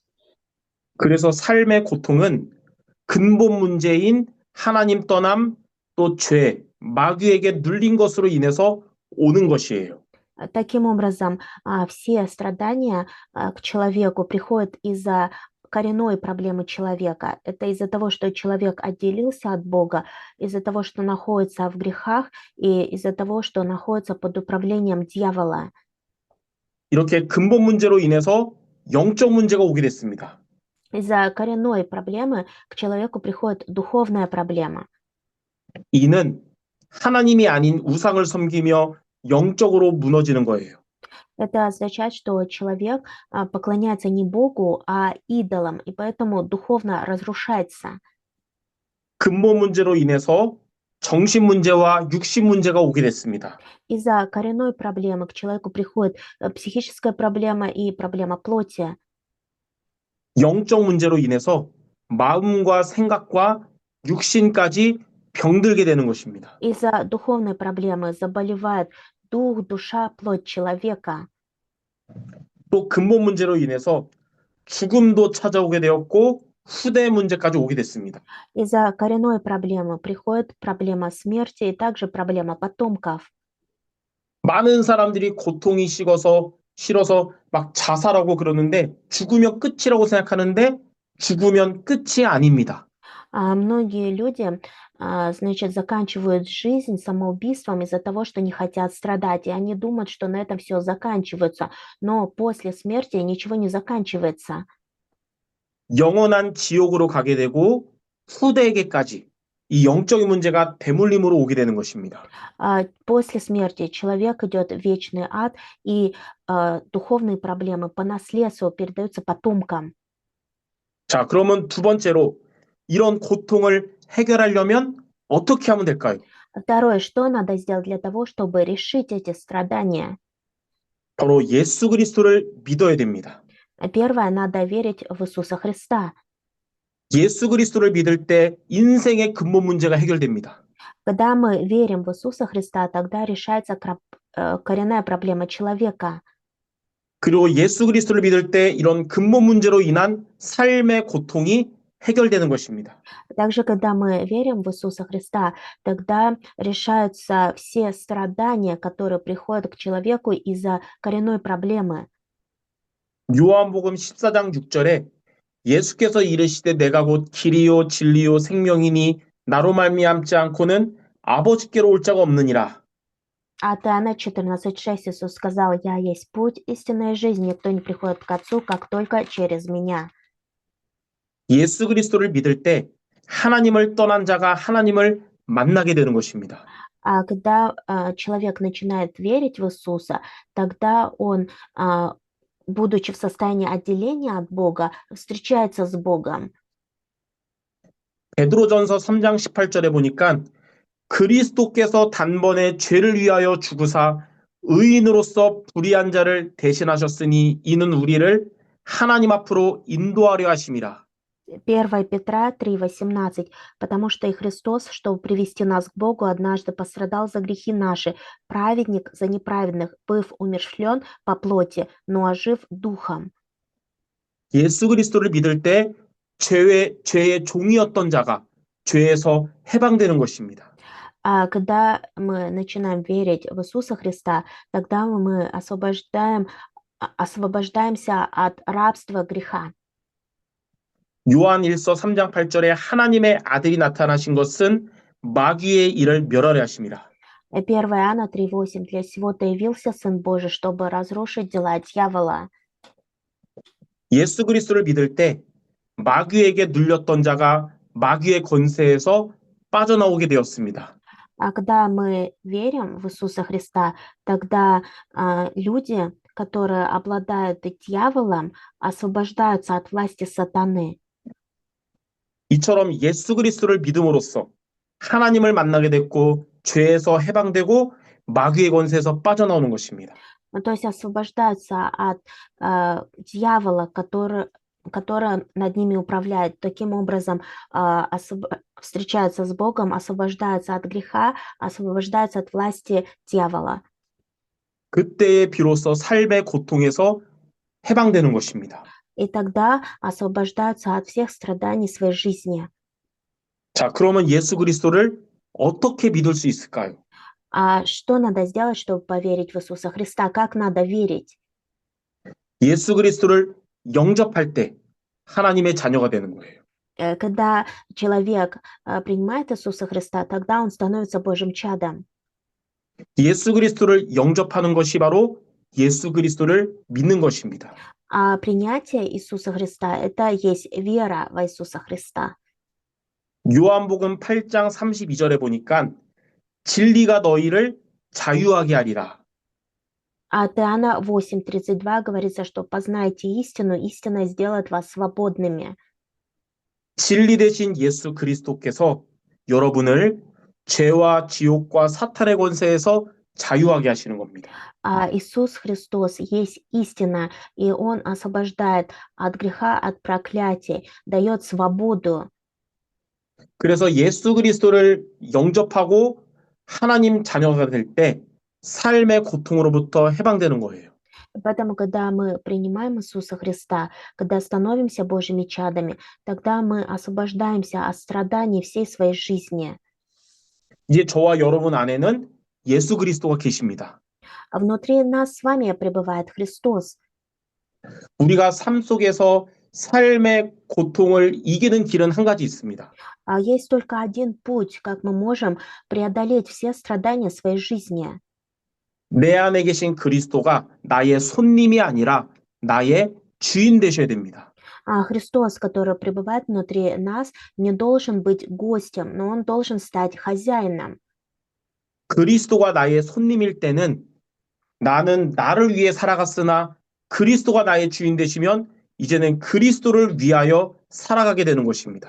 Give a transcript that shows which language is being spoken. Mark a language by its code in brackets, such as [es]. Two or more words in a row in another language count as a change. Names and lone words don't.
[ko] 그래서 삶의 고통은 근본 문제인 하나님 떠남, 또 죄, 마귀에게 눌린 것으로 인해서 오는 것이에요. [ru] Таким образом, все страдания к человеку приходят из-за коренной проблемы человека. Это из-за того, что человек отделился от Бога, из-за того, что находится в грехах и из-за того, что находится под управлением дьявола. [ko] 이렇게 근본 문제로 인해서 영적 문제가 오게 됐습니다. [ru] Из-за коренной проблемы к человеку приходит духовная проблема. [ko] 이는 하나님이 아닌 우상을 섬기며 영적으로 무너지는 거예요. [ru] Это означает, что человек поклоняется не Богу, а идолам, и поэтому духовно разрушается. [ko] 근본 문제로 인해서 정신 문제와 육신 문제가 오게 됐습니다. [ru] Из-за коренной проблемы к человеку приходит психическая проблема и проблема плоти. [ko] 영적 문제로 인해서 마음과 생각과 육신까지 병들게 되는 것입니다. [ru] Из-за духовной проблемы заболевает дух, душа, плоть человека. [ko] 또 근본 문제로 인해서 죽음도 찾아오게 되었고 후대 문제까지 오게 됐습니다. [ru] Из-за коренной проблемы приходит проблема смерти и также проблема потомков. [ko] 많은 사람들이 고통이 싫어서 막 자살하고 그러는데 죽으면 끝이라고 생각하는데 죽으면 끝이 아닙니다. [ru] Многие люди, значит, заканчивают жизнь самоубийством из-за того, что не хотят страдать, и они думают, что на этом все заканчивается, но после смерти ничего не заканчивается. [ko] 영원한 지옥으로 가게 되고 후대에게까지 이 영적인 문제가 대물림으로 오게 되는 것입니다. [ru] После смерти человек идет в вечный ад, и духовные проблемы по наследству передаются потомкам. [ko] 자, 그러면 두 번째로 이런 고통을 해결하려면 어떻게 하면 될까요? [ru] Второе, что надо сделать для того, чтобы решить эти страдания? [ko] 바로 예수 그리스도를 믿어야 됩니다. [ru] Первое, надо верить в Иисуса Христа. [ko] 예수 그리스도를 믿을 때 인생의 근본 문제가 해결됩니다. [ru] Когда мы верим в Иисуса Христа, тогда решается коренная проблема человека. [ko] 그리고 예수 그리스도를 믿을 때 이런 근본 문제로 인한 삶의 고통이 해결되는 것입니다. [ru] Также, когда мы верим в Иисуса Христа, тогда решаются все страдания, которые приходят к человеку из-за коренной проблемы. [ko] 요한복음 14장 6절에 예수께서 이르시되 내가 곧 길이요 진리요 생명이니 나로 말미암지 않고는 아버지께로 올 자가 없느니라. [ru] От Иоанна 14:6 Иисус сказал: «Я есть путь, истинная жизнь, никто не приходит к Отцу, как только через Меня». [ko] 예수 그리스도를 믿을 때 하나님을 떠난 자가 하나님을 만나게 되는 것입니다. [ru] А когда человек начинает верить в Иисуса, тогда он, будучи в состоянии отделения от Бога, встречается с Богом. [ko] 베드로전서 3장 18절에 보니까 그리스도께서 단번에 죄를 위하여 죽으사 의인으로서 불의한 자를 대신하셨으니 이는 우리를 하나님 앞으로 인도하려 하심이라. [ru] 1 Петра 3:18. «Потому что и Христос, чтобы привести нас к Богу, однажды пострадал за грехи наши, праведник за неправедных, быв умерщвлен по плоти, но ожив духом». [ko] 예수 그리스도를 믿을 때 죄의 종이었던 자가 죄에서 해방되는 것입니다. [ru] А когда мы начинаем верить в Иисуса Христа, тогда мы освобождаемся от рабства греха. [ko] 요한 1서 3장 8절에 하나님의 아들이 나타나신 것은 마귀의 일을 멸하려 하심이라. [ru] 1 Иоанна 3:8. «Для сего-то явился Сын Божий, чтобы разрушить дела дьявола». [ko] 예수 그리스도를 믿을 때 마귀에게 눌렸던 자가 마귀의 권세에서 빠져나오게 되었습니다. [ru] А когда мы верим в Иисуса Христа, тогда люди, которые обладают дьяволом, освобождаются от власти сатаны. [ko] 이처럼 예수 그리스도를 믿음으로써 하나님을 만나게 됐고 죄에서 해방되고 마귀의 권세에서 빠져나오는 것입니다. [ru] Ну, то есть освобождаются от дьявола, который над ними управляет. Таким образом, встречаются с Богом, освобождаются от греха, освобождаются от власти дьявола. [ko] 그때에 비로소 삶의 고통에서 해방되는 것입니다. [ru] И тогда освобождаются от всех страданий своей жизни. [ko] 자, 그러면 예수 그리스도를 어떻게 믿을 수 있을까요? [ru] А что надо сделать, чтобы поверить в Иисуса Христа? Как надо верить? [ko] 예수 그리스도를 영접할 때 하나님의 자녀가 되는 거예요. [ru] Когда человек принимает Иисуса Христа, тогда он становится Божьим чадом. [ko] 예수 그리스도를 영접하는 것이 바로 예수 그리스도를 믿는 것입니다. [ru] А принятие Иисуса Христа– это есть вера в Иисуса Христа. [ko] 요한복음 8장 32절에 보니까 진리가 너희를 자유하게 하리라. [ru] А от Иоанна 8:32 говорится, что познайте истину, истина сделает вас свободными. [ko] 진리 대신 예수 그리스도께서 여러분을 죄와 지옥과 사탄의 권세에서 자유하게 하시는 겁니다. [ru] А Иисус Христос есть истина, и Он освобождает от греха, от проклятий, дает свободу. [ko] 그래서 예수 그리스도를 영접하고 하나님 자녀가 될 때 삶의 고통으로부터 해방되는 거예요. [ru] Поэтому, когда мы принимаем Иисуса Христа, когда становимся Божьими чадами, тогда мы освобождаемся от страданий всей своей жизни. [ko] 이제 저와 여러분 안에는 예수 그리스도가 계십니다. [ru] А внутри нас с вами пребывает Христос. [ko] 우리가 삶 속에서 삶의 고통을 이기는 길은 한 가지 있습니다. [ru] А есть только один путь, как мы можем преодолеть все страдания своей жизни. [ko] 내 안에 계신 그리스도가 나의 손님이 아니라 나의 주인 되셔야 됩니다. [ru] А Христос, который пребывает внутри нас, не должен быть гостем, но Он должен стать хозяином. [ko] 그리스도가 나의 손님일 때는 나는 나를 위해 살아갔으나 그리스도가 나의 주인 되시면 이제는 그리스도를 위하여 살아가게 되는 것입니다.